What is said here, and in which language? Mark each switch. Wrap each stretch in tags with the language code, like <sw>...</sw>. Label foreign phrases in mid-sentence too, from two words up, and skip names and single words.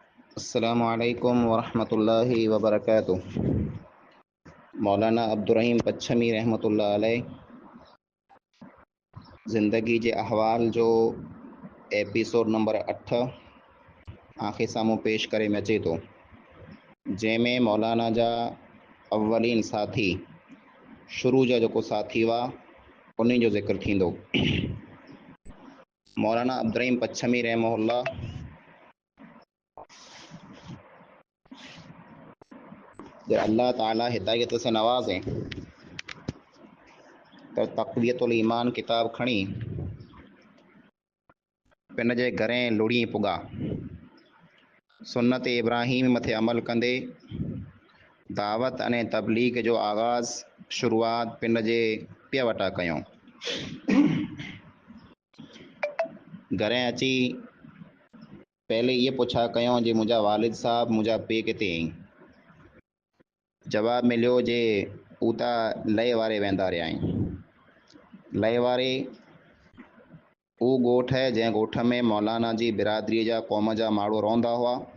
<ar>السلام عليكم ورحمة الله وبركاته.</ar> <sd>मौलाना अब्दुर्रहीम पच्छमी</sd> <ar>رحمة الله عليه</ar> <sd>ज़िंदगी जे अहवाल जो</sd> <en>episode number</en> <sd>8 आख़िर साम्हूं पेश करे में अचे थो, जंहिंमें मौलाना जा अव्वलीन साथी शुरू जा जेको साथी हुआ उन्हनि जो ज़िक्र थींदो। मौलाना अब्दुर्रहीम पच्छमी रहमहुल्लाह</sd> <ur>جب اللہ تعالیٰ ہدایت سے نوازے تو</ur> <sd>तक़वियतुल ईमान किताब खणी पिन जे घरें लुड़ी पुॻा। सुन्नत इब्राहिम मथे अमल कंदे दावत अने तबलीग जो आगाज़ शुरूआत पिन जे पिया वटा कयूं। घरें अची पहले ये पुछा कयूं जे मुंहिंजा वालिद साहब मुंहिंजा पीउ किथे आहीं। जवाब मिलियो जे हू त लय वारे वेंदा रहिया आहिनि। लय वारे उहो ॻोठ है जंहिं ॻोठ में मौलाना जी बिरादरीअ जा क़ौम जा माण्हू रहंदा हुआ।</sd>